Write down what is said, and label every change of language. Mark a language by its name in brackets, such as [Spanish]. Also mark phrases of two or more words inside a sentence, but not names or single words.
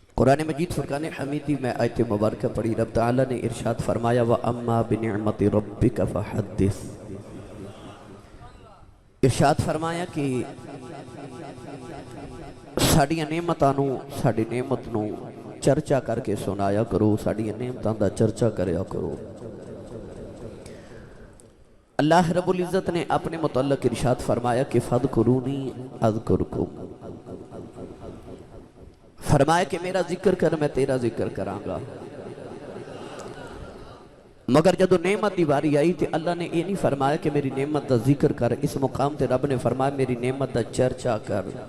[Urdu] قرآن مجید فرقان حمیدی میں آیت مبارکہ پڑھی، رب تعالیٰ نے ارشاد فرمایا [Arabic] وَأَمَّا بِنِعْمَةِ رَبِّكَ فَحَدِّثْ۔ [Punjabi] ارشاد فرمایا کہ ساڑیاں نعمتاں نو، ساڑی نعمت نو چرچا کر کے سنایا کرو، ساڑیاں نعمتاں دا چرچا کریا کرو۔ اللہ رب العزت نے اپنے متعلق ارشاد فرمایا کہ [Arabic] فَاذْكُرُونِي أَذْكُرْكُمْ، [Punjabi] فرمایا کہ میرا ذکر کر میں تیرا ذکر کراں گا۔ مگر جدو نعمت دی باری آئی تھی اللہ نے یہ نہیں فرمایا کہ میری نعمت دا ذکر کر، اس مقام تے رب نے فرمایا میری نعمت دا چرچا کر۔